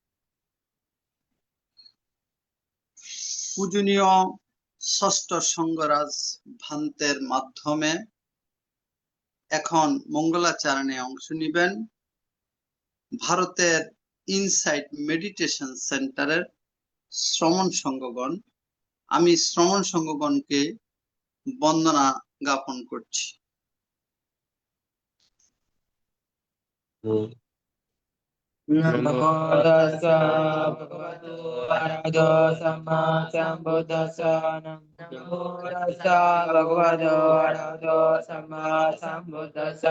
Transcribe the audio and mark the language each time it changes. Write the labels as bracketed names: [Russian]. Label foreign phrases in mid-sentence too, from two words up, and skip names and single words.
[Bangla] পূজনীয় ষষ্ঠ সংঘরাজ ভান্তের মাধ্যমে এখন মঙ্গলাচরণে অংশ নিবেন ভারতের ইনসাইট মেডিটেশন সেন্টারের শ্রমণ সংঘগণ। আমি শ্রমণ সংঘগণকে বন্দনা জ্ঞাপন করছি। [Pali] নমো তাস্সা ভগবতো আরহতো সাম্মা সাম্বুদ্দাসা। নমো তাস্সা ভগবতো আরহতো সাম্মা সাম্বুদ্দাসা।